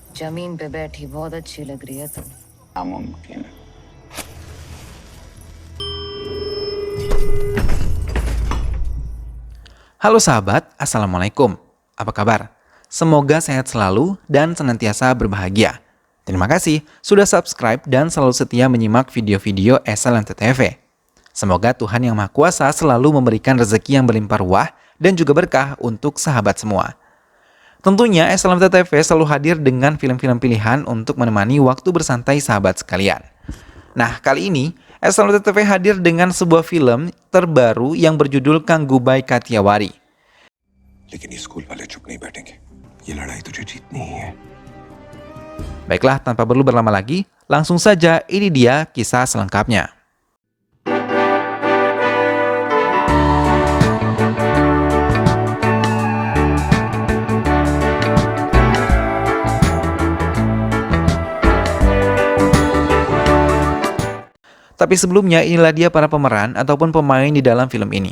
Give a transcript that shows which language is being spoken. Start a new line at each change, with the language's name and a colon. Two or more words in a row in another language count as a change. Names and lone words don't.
Hindi: जमीन पे बैठी बहुत अच्छी लग रही है तुम। नामुमकिन।
Indonesian: Halo sahabat, Assalamualaikum. Apa kabar? Semoga sehat selalu dan senantiasa berbahagia. Terima kasih sudah subscribe dan selalu setia menyimak video-video SLMT TV. Semoga Tuhan Yang Maha Kuasa selalu memberikan rezeki yang berlimpah ruah dan juga berkah untuk sahabat semua. Tentunya SLMT TV selalu hadir dengan film-film pilihan untuk menemani waktu bersantai sahabat sekalian. Nah, kali ini SLMT TV hadir dengan sebuah film terbaru yang berjudul Gangubai Kathiawari.
Hindi: लेकिन ये स्कूल वाले चुप नहीं बैठेंगे। ये लड़ाई तुझे जीतनी ही है।
Indonesian: Baiklah, tanpa perlu berlama lagi, langsung saja ini dia kisah selengkapnya. Tapi sebelumnya, inilah dia para pemeran ataupun pemain di dalam film ini.